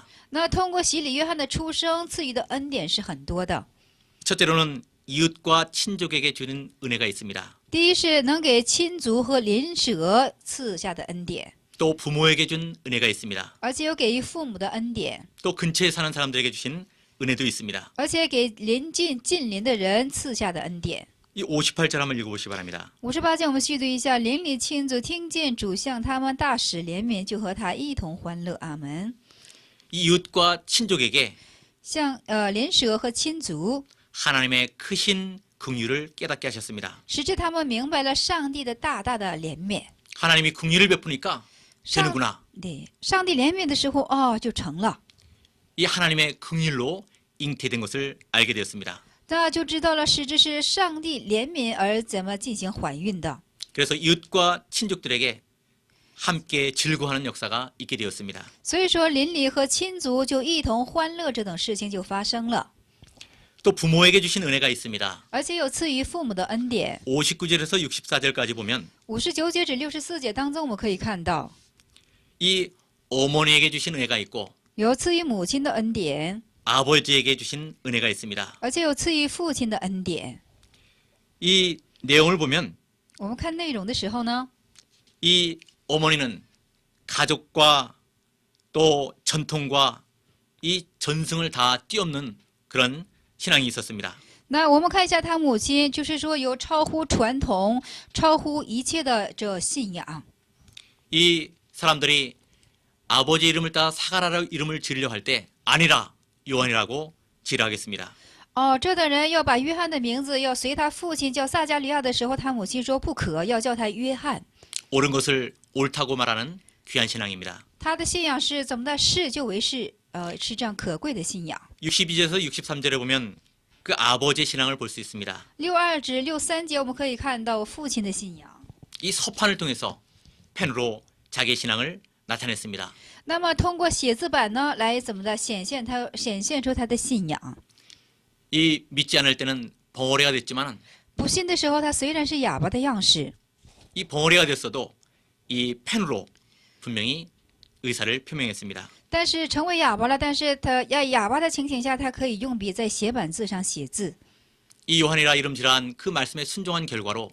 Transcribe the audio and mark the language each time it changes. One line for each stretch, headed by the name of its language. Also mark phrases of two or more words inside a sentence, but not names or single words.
Chinese: 那通过洗礼约翰的出生赐予的恩典是很多的。
Korean: 첫째로는 이웃과 친족에게 주는 은혜가 있습니다.
Chinese: 第一是能给亲族和邻舍赐下的恩典，
Korean: 또 부모에게 준 은혜가 있습니다.
Chinese: 而且有给予父母的恩典，
Korean: 또 근처에 사는 사람들에게 주신 은혜도 있습니다.
Chinese: 而且给近邻的人赐下的恩典。
Korean: 이 58절 한번 읽어보시기 바랍니다.
Chinese: 58 节我们续读一下：邻里亲族听见主向他们大使怜悯，就和他一同欢乐。阿门。
Korean: 이웃과 친족에게
Chinese: 像邻舍和亲族，
Korean: 하나님의 크신 긍휼을 깨닫게 하셨습니다.
Chinese: 使之他们明白了上帝的大大的怜悯。
Korean: 하나님이 긍휼을 베푸니까
Chinese: 上
Korean: 되는구나.
Chinese: 对上帝怜悯的时候，就成了，
Korean: 이 하나님의 긍휼로 잉태된 것을 알게 되었습니다.
Chinese: 那就知道了，是这是上帝怜悯而怎么进行怀孕的。
Korean: 그래서 이웃과 친족들에게 함께 즐거워하는 역사가 있게 되었습니다.
Chinese: 所以说，邻里和亲族就一同欢乐，这等事情就发生了，
Korean: 또 부모에게 주신 은혜가 있습니다.
Chinese: 而且有赐予父母的恩典。
Korean: 59절에서 64절까지 보면
Chinese: 59 节至64节当中，我们可以看到
Korean: 이 어머니에게 주신 은혜가 있고
Chinese: 有赐予母亲的恩典，
Korean: 아버지에게 주신 은혜가 있습니다.
Chinese: 而且有赐予父亲的恩典。
Korean: 이 내용을 보면
Chinese: 我们看内容的时候呢，
Korean: 이 어머니는 가족과 또 전통과 이 전승을 다 뛰어넘는 그런 신앙이 있었습니다.
Chinese: 那我们看一下他母亲，就是说有超乎传统、超乎一切的这信仰。
Korean: 이 사람들이 아버지 이름을 따라 사가라라 이름을 지으려 할 때 아니라 요한이라고 지으라 하겠습니다.
Chinese: 哦，这等人要把约翰的名字要随他父亲叫撒加利亚的时候，他母亲说不可，要叫他约翰。
Korean: 옳은 것을 옳다고 말하는 귀한 신앙입니다.
Chinese: 他的信仰是怎么的？是就为是，是这样可贵的信仰。
Korean: 62절에서 63절에 보면 그 아버지의 신앙을 볼 수 있습니다.
Chinese: 62 至63节，我们可以看到父亲的信仰。
Korean: 이 서판을 통해서 펜으로 자기의 신앙을 나타냈습니다.
Chinese: 那么通过写字板呢，来怎么的显现出他的信仰。
Korean: 이 믿지 않을 때는 벙어리가 됐지만
Chinese: 不信的时候，他虽然是哑巴的样式，
Korean: 이 벙어리가 됐어도 이 펜으로 분명히 의사를 표명했습니다.
Chinese: 但是成为哑巴了，但是他哑巴的情形下，他可以用笔在写板字上写字。
Korean: 이 요한이라 이름질한 그 말씀에 순종한 결과로